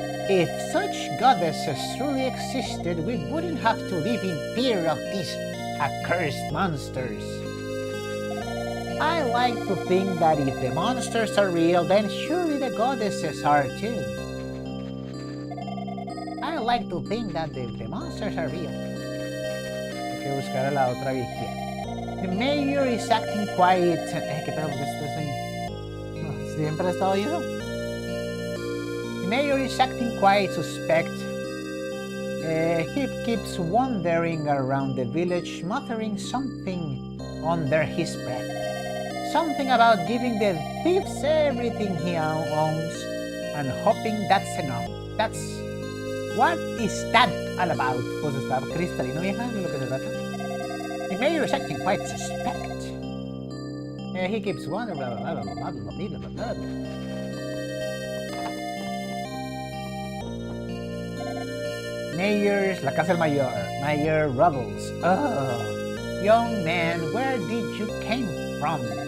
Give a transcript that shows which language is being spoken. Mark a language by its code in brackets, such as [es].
[en] If such goddesses truly existed, we wouldn't have to live in fear of these accursed monsters. I like to think that if the monsters are real, then surely the goddesses are too. I like to think that if the monsters are real. [es] Hay que buscar a la otra viejita. [en] The mayor is acting quiet. [es] ¿Qué pedo? Porque esto es en... No, siempre ha estado eso. [en] The mayor is acting quite suspect. He keeps wandering around the village, muttering something under his breath. Something about giving the thieves everything he owns and hoping that's enough. What is that all about? [es] Pues está cristalino, vieja, de lo que se trata. [en] The mayor is acting quite suspect. He keeps wandering, blah, blah, blah, blah, blah, blah, blah, blah, blah. [es] La casa del mayor. [en] Mayor Rubbles. Oh, young man, where did you came from?